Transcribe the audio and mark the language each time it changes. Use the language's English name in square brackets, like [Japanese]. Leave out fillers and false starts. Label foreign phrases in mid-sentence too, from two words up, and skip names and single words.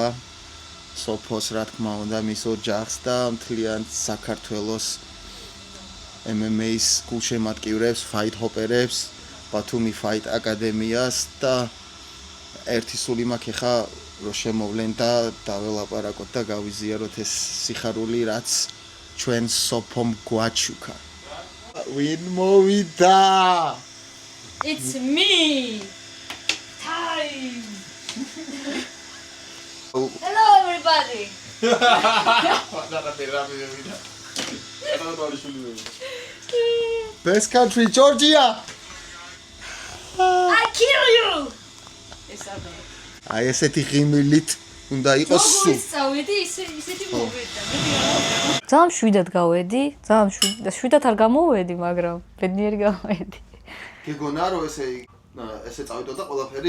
[Georgian] სოფოს რა თქმა უნდა მის ოჯახს და მთლიან საქართველოს MMA-ის გულშემატკივრებს, ფაით ჰოპერებს, ბათუმი ფაით აკადემიას და ერთი სული მაქვს ხა რომ შემოვლენ და დაველაპარაკოთ და გავიზიაროთ ეს სიხარული რაც ჩვენ სოფომ გვაჩუქა. Win მოვიდა. [English] It's me. Time. Hello everybody. Best country Georgia. I kill you. [Georgian] აი ესეთი ღიმილით უნდა იყოს სულ. წავედი ისეთი მოვედა. ძალიან შვიდად გავედი, ძალიან შვიდად არ გამოვედი, მაგრამ ბედნიერი გავედი. გეგონა რომ ესე წავიდოდა ყველაფერი?